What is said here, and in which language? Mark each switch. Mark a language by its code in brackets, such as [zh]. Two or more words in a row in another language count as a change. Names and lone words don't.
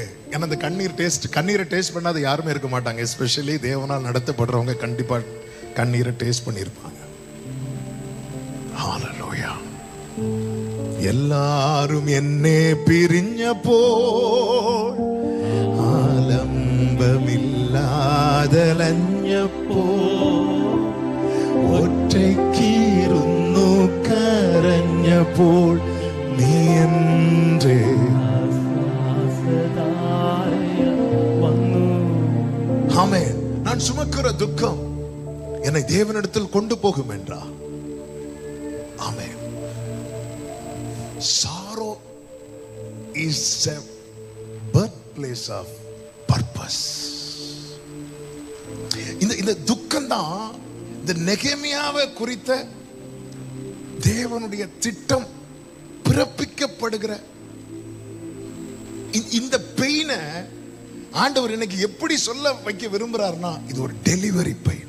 [ta] ஏன்னா அந்த கண்ணீரை டேஸ்ட் பண்ணாத யாருமே இருக்க மாட்டாங்க. எஸ்பெஷலி தேவனால் நடத்தப்படுறவங்க கண்டிப்பா கண்ணீரை டேஸ்ட் பண்ணியிருப்பாங்க. ஹல்லேலூயா. எல்லாரும் என்னே பிரிஞ்ச போல் [ml] ആലംബമില്ലാതലഞ്ഞപ്പോ ഒറ്റയ്ക്കിരുന്നു കരഞ്ഞപ്പോൾ നീ എൻ്റെ [ta] ஆமென். நான் சுமக்கிற துக்கம் என்னை தேவனிடத்தில் கொண்டு போகும் என்றார். ஆமென். [en] Sorrow is a birthplace of purpose. [ta] இந்த துக்கம் தான் இந்த நெகேமியாவை குறித்த தேவனுடைய திட்டம் பிறப்பிக்கப்படுகிற இந்த பெயினை ஆண்டவர் இன்னைக்கு எப்படி சொல்ல வைக்க விரும்புறாருன்னா, இது ஒரு [en] delivery pain.